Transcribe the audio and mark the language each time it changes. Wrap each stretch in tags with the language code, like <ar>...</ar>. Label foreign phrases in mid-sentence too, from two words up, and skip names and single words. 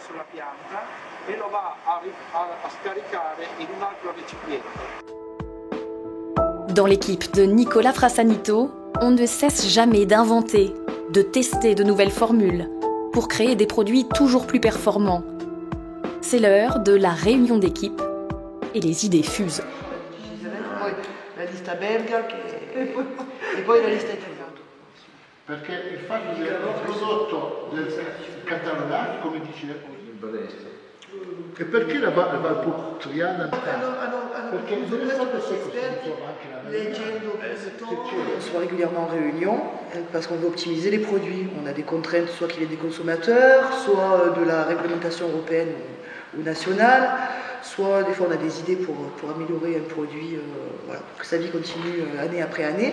<fr>Dans l'équipe de Nicola Frasanito, on ne cesse jamais d'inventer, de tester de nouvelles formules pour créer des produits toujours plus performants. C'est l'heure de la réunion d'équipe et les idées fusent.</fr> <it>La lista belga e poi la lista italiana. Perché il fatto del prodotto del Catalogna, come dice, e perché la Valpotriana? Perché</it> <fr>On soit régulièrement en réunion parce qu'on veut optimiser les produits. On a des contraintes, soit qu'il y ait des consommateurs, soit de la réglementation européenne ou nationale, soit des fois on a des idées pour améliorer un produit, voilà, pour que sa vie continue année après année.</fr>